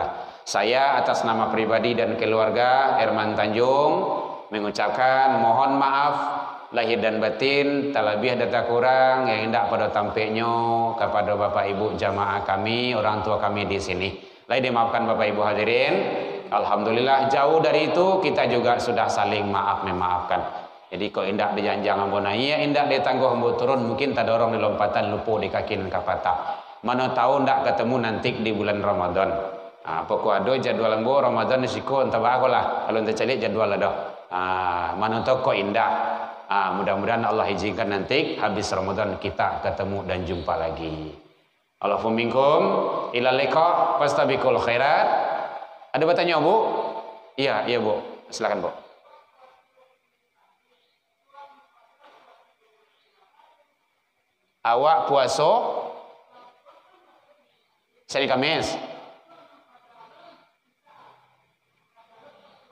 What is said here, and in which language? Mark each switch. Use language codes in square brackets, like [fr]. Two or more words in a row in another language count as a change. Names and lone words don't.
[id] Saya atas nama pribadi dan keluarga Herman Tanjung mengucapkan mohon maaf lahir dan batin, tak lebih dan tak kurang yang hendak pada tampaknya kepada Bapak Ibu jamaah kami, orang tua kami di sini. [min] Lai dimaafkan [id] Bapak Ibu hadirin. Alhamdulillah jauh dari itu kita juga sudah saling memaafkan. [min] Jadi kok indak dijanjang ambonai, indak ditangguh ambo turun, mungkin tak dorong di lompatan lupu di kaki dan kapata. [id] Mana tahu ndak ketemu nanti di bulan Ramadan. Pokok ada jadwal ambo Ramadan risiko entah apa lah. Kalau entah cari jadwal ada. [min] Mana tahu kok indak. [id] Mudah-mudahan Allah izinkan nanti habis Ramadan kita ketemu dan jumpa lagi. [ar] الله منكم إلى لقاء فاستبقوا الخيرات. [id] Ada bertanya Bu? Iya Bu. Silakan Bu. Awak puasa Senin Kamis.